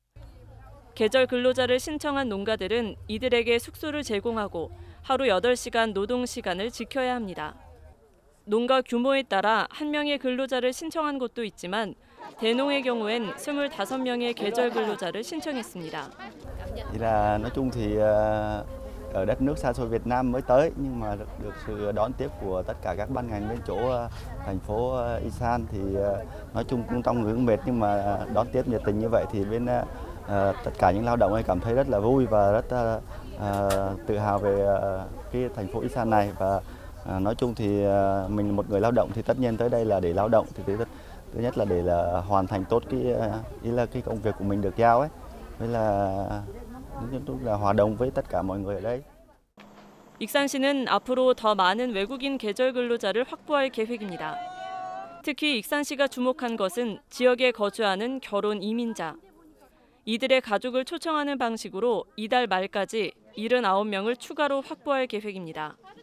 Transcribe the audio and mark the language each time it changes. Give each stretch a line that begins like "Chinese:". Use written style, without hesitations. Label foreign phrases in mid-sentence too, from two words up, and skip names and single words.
Korean: 계절 근로자를 신청한 농가들은 이들에게 숙소를 제공하고 하루 8시간 노동 시간을 지켜야 합니다. 농가 규모에 따라 1명의 근로자를 신청한 곳도 있지만 대농의 경우엔 25명의 계절 근로자를 신청했습니다.
Vietnamese: Nói chung thì ở đất nước xa xôi Việt Nam mới tới nhưng mà được sự đón tiếp của tất cả các ban ngành bên chỗ thành phố Isan thì nói chung cũng trong ngưỡng mệt nhưng mà đón tiếp nhiệt tình như vậy thì bên tất cả những lao động ấy cảm thấy rất là vui và rất tự hào về cái thành phố Isan này và nói chung thì mình là một người lao động thì tất nhiên tới đây là để lao động thì thứ nhất là để là hoàn thành tốt cái công việc của mình được giao ấy, với là hòa đồng với tất cả mọi người ở đây.
Korean: 익산시는 앞으로 더 많은 외국인 계절 근로자를 확보할 계획입니다. 특히 익산시가 주목한 것은 지역에 거주하는 결혼 이민자. 이들의 가족을 초청하는 방식으로 이달 말까지 79명을 추가로 확보할 계획입니다.